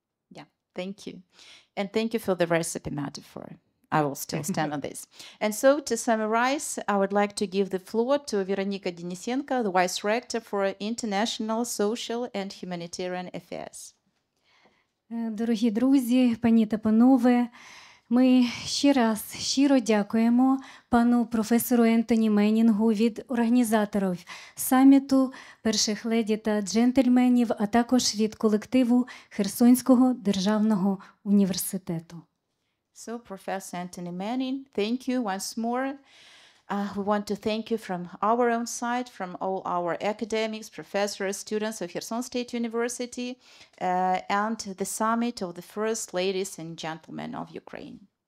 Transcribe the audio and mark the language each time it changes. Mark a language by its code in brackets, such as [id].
[en] Yeah, thank you. And thank you for the recipe metaphor. I will still stand on this. And so to summarize, I would like to give the floor to Veronika Denisenko, the Vice Rector for International, Social and Humanitarian Affairs. [uk] Дорогі друзі, пані та панове, ми ще раз щиро дякуємо пану професору Ентоні Меннінгу від організаторів саміту перших леді та джентльменів, а також від колективу Херсонського державного університету. [en] So, Professor Ентоні Меннінг, thank you once more. We want to thank you from our own side, from all our academics, professors, students of Kherson State University, and the summit of the first ladies and gentlemen of Ukraine.